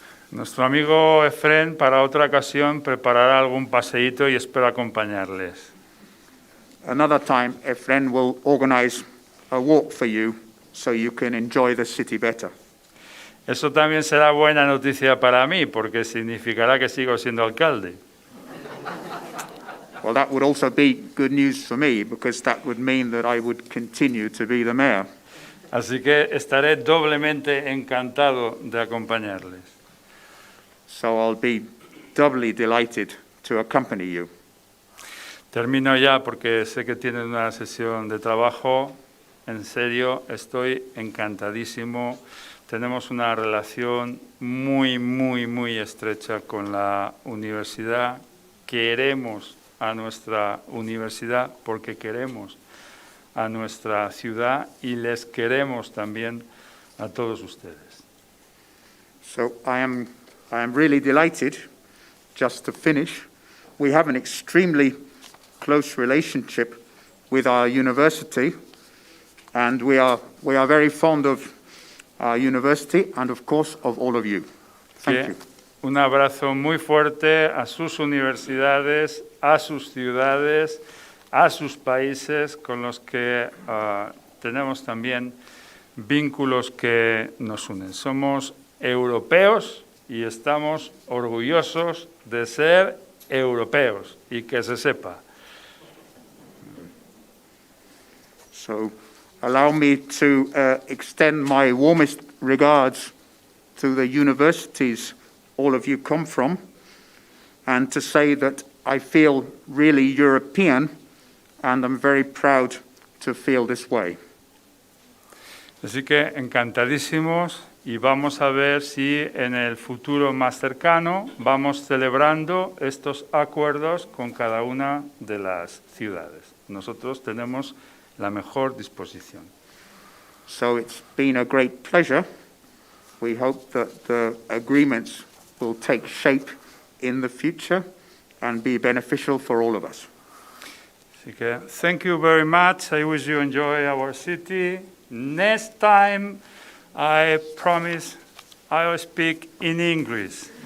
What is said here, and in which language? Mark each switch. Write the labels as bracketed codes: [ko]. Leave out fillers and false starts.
[es] Nuestro amigo Efrén, para otra ocasión, preparará algún paseíto y espero acompañarles. [en] Another time, Efren will organize a walk for you so you can enjoy the city better. [es] Eso también será buena noticia para mí, porque significará que sigo siendo alcalde. [en] Well, that would also be good news for me, because that would mean that I would continue to be the mayor. [es] Así que estaré doblemente encantado de acompañarles. [en] So I'll be doubly delighted to accompany you. [es] Termino ya porque sé que tienen una sesión de trabajo. En serio, estoy encantadísimo. Tenemos una relación muy estrecha con la universidad. Queremos a nuestra universidad porque queremos a nuestra ciudad y les queremos también a todos ustedes. [en] So I am really delighted. Just to finish, we have an extremely close relationship with our university, and we are very fond of our university and, of course, of all of you. Thank you. [es] Un abrazo muy fuerte a sus universidades, a sus ciudades, a sus países con los que tenemos también vínculos que nos unen. Somos europeos y estamos orgullosos de ser europeos, y que se sepa. [en] So allow me to extend my warmest regards to the universities all of you come from, and to say that I feel really European, and I'm very proud to feel this way. [es] Así que encantadísimos, y vamos a ver si en el futuro más cercano vamos celebrando estos acuerdos con cada una de las ciudades. Nosotros tenemos la mejor disposición. [en] So it's been a great pleasure. We hope that the agreements will take shape in the future and be beneficial for all of us. [es] Así que, [en] thank you very much. I wish you enjoy our city. Next time, I promise I will speak in English.